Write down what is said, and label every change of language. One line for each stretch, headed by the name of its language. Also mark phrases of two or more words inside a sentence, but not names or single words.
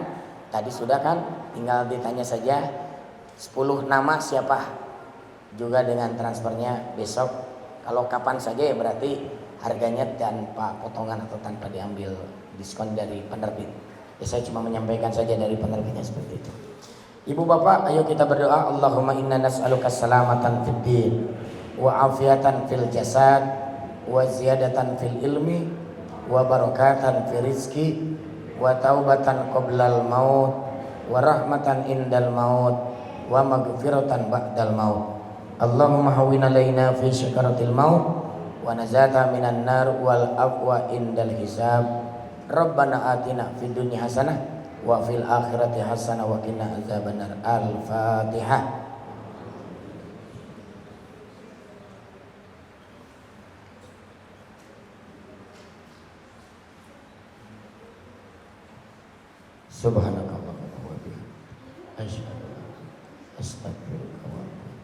Indonesian: Tadi sudah kan, tinggal ditanya saja 10 nama siapa, juga dengan transfernya besok. Kalau kapan saja ya berarti harganya tanpa potongan atau tanpa diambil diskon dari penerbit. Ya saya cuma menyampaikan saja dari penerbitnya seperti itu. Ibu bapak, ayo kita berdoa.
Arabic: اللهم إنا نسألك سلامة في الدين وعافية في الجسد وزيادة في العلم وبركة في الرزق وتوبة قبل الموت ورحمة عند الموت ومغفرة بعد الموت. اللهم هون علينا في سكرات الموت ونجاة من النار والعفو عند الحساب. ربنا آتنا في الدنيا حسنة وفي الآخرة حسنة وقنا عذاب النار. Al-Fatihah. سبحانك اللهم وبحمدك أشهد أن لا إله إلا أنت أستغفرك وأتوب إليك.